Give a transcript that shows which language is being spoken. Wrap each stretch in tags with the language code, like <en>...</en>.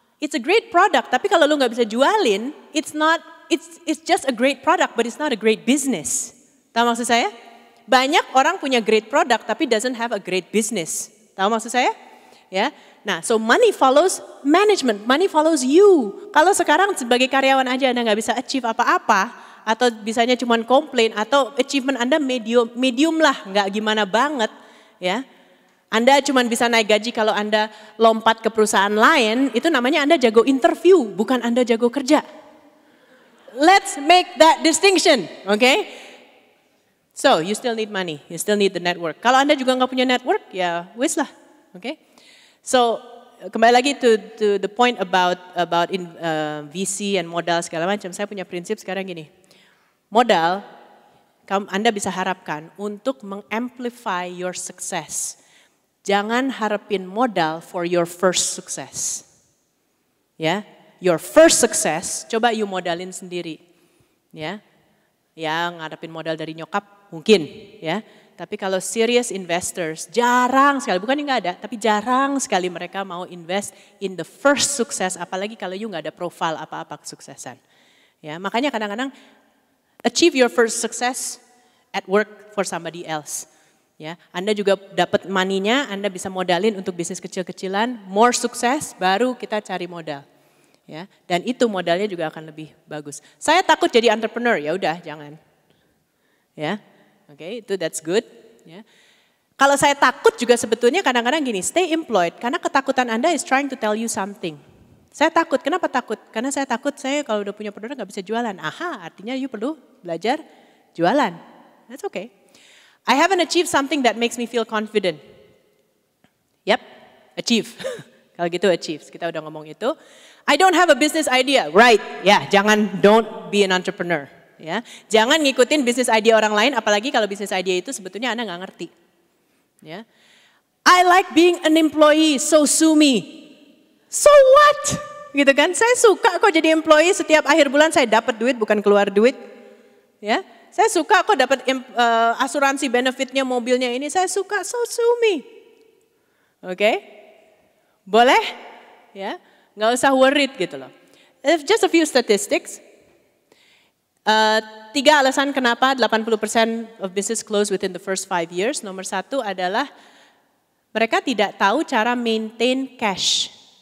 <en>It's a great product,</en> <id>tapi kalau lu nggak bisa jualin,</id> <en>it's just a great product, but it's not a great business.</en> <id>Tahu maksud saya? Banyak orang punya great product, tapi</id> <en>doesn't have a great business.</en> <id>Tahu maksud saya?</id> <en>Ya, nah, so money follows management, money follows you.</en> <id>Kalau sekarang sebagai karyawan aja Anda nggak bisa achieve apa-apa, atau bisanya cuma komplain, atau achievement Anda medium lah, nggak gimana banget, ya. Anda cuma bisa naik gaji kalau Anda lompat ke perusahaan lain, itu namanya Anda jago interview, bukan Anda jago kerja.</id> <en>Let's make that distinction, okay? So, you still need money, you still need the network.</en> <id>Kalau Anda juga nggak punya network, ya wis lah, okay? So, kembali lagi</id> <en>to the point about VC</en> <id>and modal segala macam, saya punya prinsip sekarang gini. Modal, Anda bisa harapkan untuk mengamplify</id> <en>your success.</en> <id>Jangan harapin modal</id> <en>for your first success.</en> <id>Ya,</id> <en>your first success,</en> <id>coba you modalin sendiri. Ya, ngarepin modal dari nyokap mungkin, ya. Tapi kalau</id> <en>serious investors,</en> <id>jarang sekali, bukan nggak ada, tapi jarang sekali mereka mau</id> <en>invest in the first success,</en> <id>apalagi kalau you nggak ada profile apa-apa kesuksesan. Ya, makanya kadang-kadang</id> <en>achieve your first success at work for somebody else.</en> <id>Ya, Anda juga dapat money-nya, Anda bisa modalin untuk bisnis kecil-kecilan, more sukses, baru kita cari modal. Ya, dan itu modalnya juga akan lebih bagus. Saya takut jadi entrepreneur, ya udah jangan. Ya, oke, itu</id> <en>that's good.</en> <id>Ya. Kalau saya takut juga sebetulnya kadang-kadang gini,</id> <en>stay employed,</en> <id>karena ketakutan Anda</id> <en>is trying to tell you something.</en> <id>Saya takut, kenapa takut? Karena saya takut saya kalau udah punya produk nggak bisa jualan. Aha, artinya you perlu belajar jualan.</id> <en>That's okay. I haven't achieved something that makes me feel confident. Yep, achieve.</en> <id>Kalau gitu achieves, kita udah ngomong itu.</id> <en>I don't have a business idea, right?</en> <id>Ya,</id> <en>don't be an entrepreneur.</en> <id>Ya, jangan ngikutin business idea orang lain, apalagi kalau business idea itu sebetulnya Anda nggak ngerti.</id> <en>Ya, I like being an employee, so sue me. So what?</en> <id>Gitu kan? Saya suka kok jadi employee, setiap akhir bulan saya dapat duit bukan keluar duit. Ya, saya suka kok dapat asuransi benefitnya mobilnya ini, saya suka,</id> <en>so sue me.</en> <id>Oke? Boleh? Ya, nggak usah worried gitu loh.</id> <en>Just a few statistics. 3</en> <id>alasan kenapa</id> <en>80% of business close within the first 5 years.</en> <id>Nomor 1 adalah mereka tidak tahu cara maintain cash.</id>